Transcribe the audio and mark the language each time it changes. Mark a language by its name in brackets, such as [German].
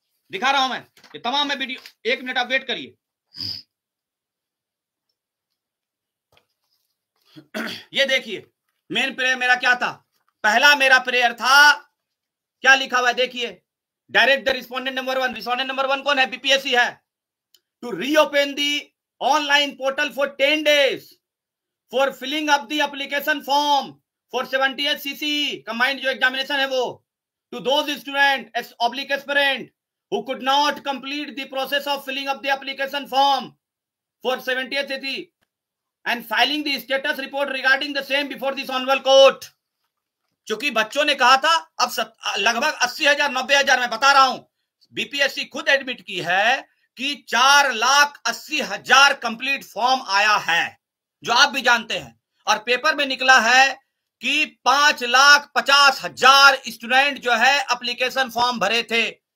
[Hindi] दिखा रहा हूं मैं ये तमाम मैं वीडियो। 1 मिनट आप वेट करिए। ये देखिए मेन प्रेयर मेरा क्या था। पहला मेरा प्रेयर था, क्या लिखा हुआ है देखिए, [English] Direct the respondent number 1। [Hindi] Respondent number 1 कौन है? बीपीएससी है। [English] to reopen the online portal for 10 days for filling up the application form for 78 CC combined [Hindi] जो एग्जामिनेशन है वो, [English] To those student oblique aspirant who could not complete the process of filling up the application form for 78th CC and filing the status report regarding the same before this honorable court। [Hindi] चूंकि बच्चों ने कहा था, अब लगभग 80,000 90,000 मैं बता रहा हूं, बीपीएससी खुद एडमिट की है कि 4,80,000 कंप्लीट फॉर्म आया है, जो आप भी जानते हैं। और पेपर में निकला है कि 5,50,000 स्टूडेंट जो है एप्लीकेशन फॉर्म भरे थे।